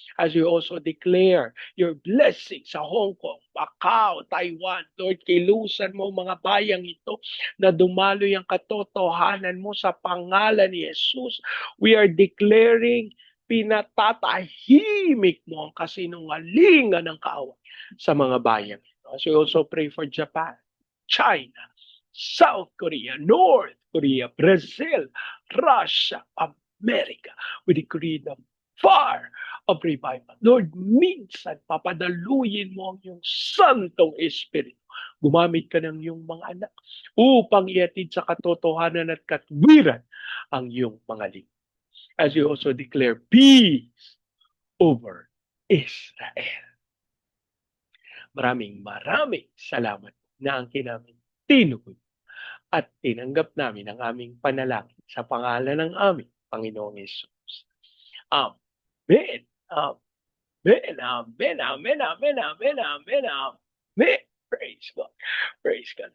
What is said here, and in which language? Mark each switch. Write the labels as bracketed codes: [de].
[en] As you also declare your blessing [tl] sa Hong Kong, Macau, Taiwan, Lord, kilusan mo mga bayang ito na dumaloy ang katotohanan mo sa pangalan ni Jesus. [en] We are declaring [tl] pinatatahimik mo ang kasinungalingan ng kaaway sa mga bayang ito. [en] As we also pray for Japan, China, South Korea, North Korea, Brazil, Russia, America. We decree the fire of revival. [tl] Lord, minsan papadaluyin mo ang iyong Santong Espiritu. Gumamit ka ng iyong mga anak upang iatid sa katotohanan at katwiran ang iyong mga lingkod. [en] As you also declare peace over Israel. [tl] Maraming salamat na ang namin tinukoy at tinanggap namin ang aming panalangin sa pangalan ng aming Panginoong Yesus. [en] Amen. Amen. Amen. Amen. Amen. Amen. Amen. Amen. Praise God. Praise God.